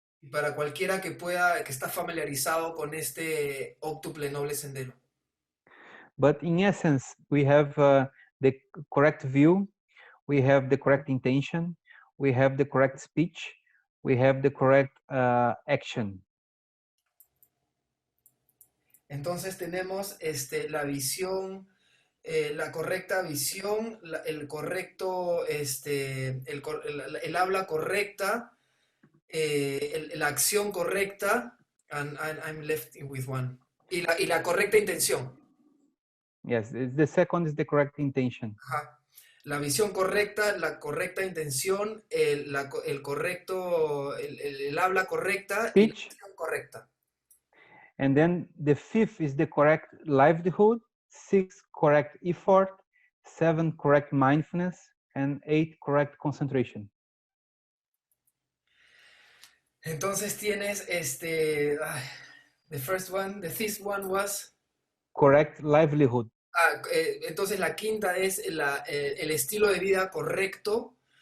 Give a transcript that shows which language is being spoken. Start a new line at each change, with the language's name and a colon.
Spanish: Y para cualquiera que está familiarizado con este óctuple noble sendero.
English: But in essence, we have the correct view, we have the correct intention, we have the correct speech, we have the correct action.
Spanish: Entonces tenemos la visión, la correcta visión, el correcto, el habla correcta, la acción correcta,
English: and I'm left with one,
Spanish: y la correcta intención.
English: Yes, the second is the correct intention. Ajá.
Spanish: La visión correcta, la correcta intención, el correcto, el habla correcta y la
English: Speech.
Spanish: acción correcta.
English: And then the fifth is the correct livelihood, 6 correct effort, 7 correct mindfulness, and 8 correct concentration.
Spanish: Entonces tienes
English: the fifth one was Correct livelihood.
Spanish: entonces la quinta es el estilo de vida correcto.